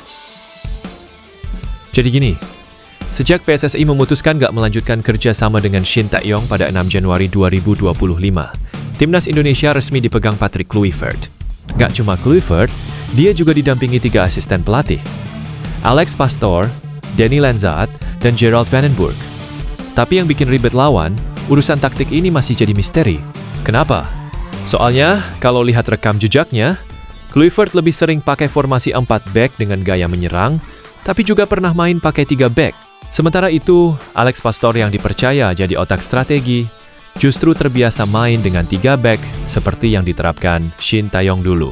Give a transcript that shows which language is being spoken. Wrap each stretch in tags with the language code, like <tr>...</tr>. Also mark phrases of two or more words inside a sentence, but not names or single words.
<id>Jadi gini, sejak PSSI memutuskan gak melanjutkan kerja sama dengan Shin Tae-yong pada 6 Januari 2025, Timnas Indonesia resmi dipegang Patrick Kluivert. Gak cuma Kluivert, dia juga didampingi 3 asisten pelatih, Alex Pastoor, Danny Lanzaat, dan Gerald Van den Burg. Tapi yang bikin ribet lawan, urusan taktik ini masih jadi misteri. Kenapa? Soalnya, kalau lihat rekam jejaknya, Kluivert lebih sering pakai formasi 4 back dengan gaya menyerang, tapi juga pernah main pakai 3 back. Sementara itu, Alex Pastoor yang dipercaya jadi otak strategi, justru terbiasa main dengan 3 back seperti yang diterapkan Shin Tae-yong dulu.</id>